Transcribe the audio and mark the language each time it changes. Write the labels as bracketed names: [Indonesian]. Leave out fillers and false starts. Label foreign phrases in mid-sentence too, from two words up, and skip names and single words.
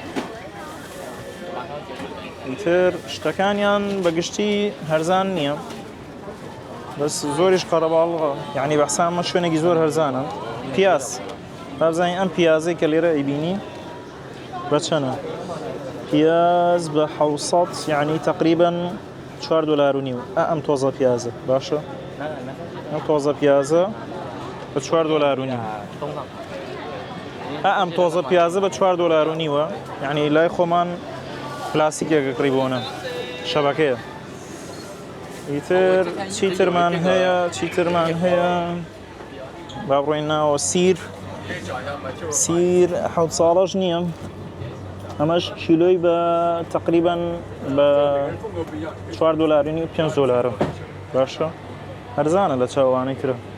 [Central Kurdish] ئیتر شتەکانیان بەگشتی هەرزان نییە بەس زۆریش قەرەباڵغا یعنی بەحسا ئەمە شوێنێکی زۆر هەرزانە پیاز بابزانین ئەم پیازەی کە لێرە ئەیبینی بچنه پیاز به 700 یعنی تقریبا 4 دلار و نیو ام توزه پیازه باشه ام توزه پیازه به 4 دلار و نیو ام توزه پیازه به 4 دلار و نیو یعنی لای خۆمان پلاستیکێک قڕیبۆنە شەبەکەیە ئیتر چیترمان هەیە با بڕۆین ناوە سیر 7 ساڵەش نییە ئەمەش کیلۆی بە تقریبا بە 4 دلار و نیو 5 دلارە باشە هەرزانە لە چاوانەی ترە